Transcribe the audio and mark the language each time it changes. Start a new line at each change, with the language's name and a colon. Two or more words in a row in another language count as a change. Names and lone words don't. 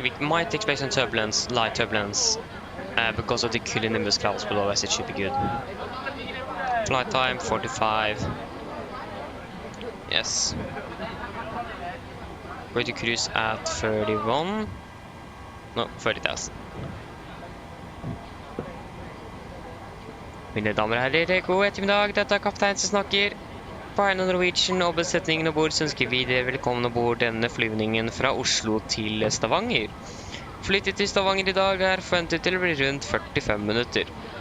English: We might expect some turbulence, light turbulence, because of the cumulonimbus clouds below us. It should be good. Flight time 45. Yes. Going to cruise at 31. No, 30,000.
Norwegian: Mine damer og herrer, god ettermiddag. Dette er kaptein som snakker. På vegne av Norwegian og besetningen ombord så ønsker vi dere velkommen ombord denne flyvningen fra Oslo til Stavanger. Flyttet til Stavanger i dag er forventet til å bli rundt 45 minutter.